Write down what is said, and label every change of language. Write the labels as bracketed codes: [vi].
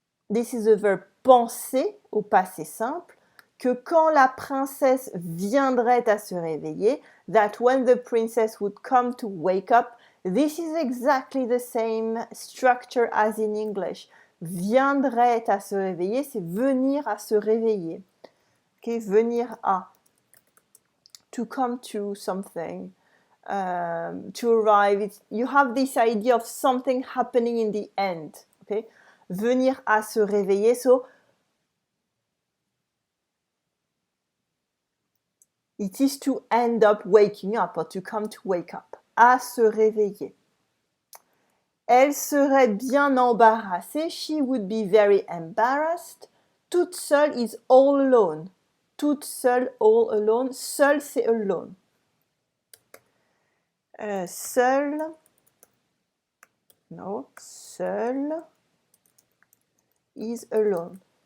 [en] This is the verb [fr] penser au passé simple, que quand la princesse viendrait à se réveiller, [en] that when the princess would come to wake up, this is exactly the same structure as in English. [fr] Viendrait à se réveiller, c'est venir à se réveiller. Okay, venir à. [en] To come to something, to arrive. You have this idea of something happening in the end. Okay? [fr] Venir à se réveiller. [en] So, it is to end up waking up or to come to wake up. [fr] À se réveiller. Elle serait bien embarrassée. [en] She would be very embarrassed. [fr] Toute seule [en] is all alone. Toute seule, all alone. [fr] Seule, c'est alone. [en] Seule. No, seule is alone.